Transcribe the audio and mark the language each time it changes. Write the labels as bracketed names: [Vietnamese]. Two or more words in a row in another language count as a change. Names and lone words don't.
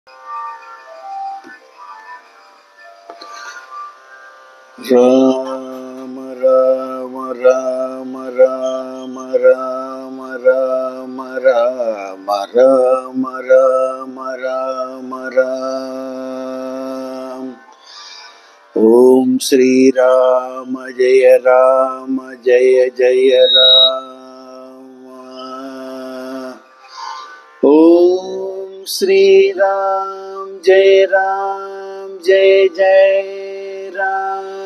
[Sanskrit] ராம ராம ராம ராம ராம ராம ராம ராம ராம ராம ராம். ओम् श्रीराम जय राम जय जय राम. ओम् श्रीराम् जय राम् जय जय राम्.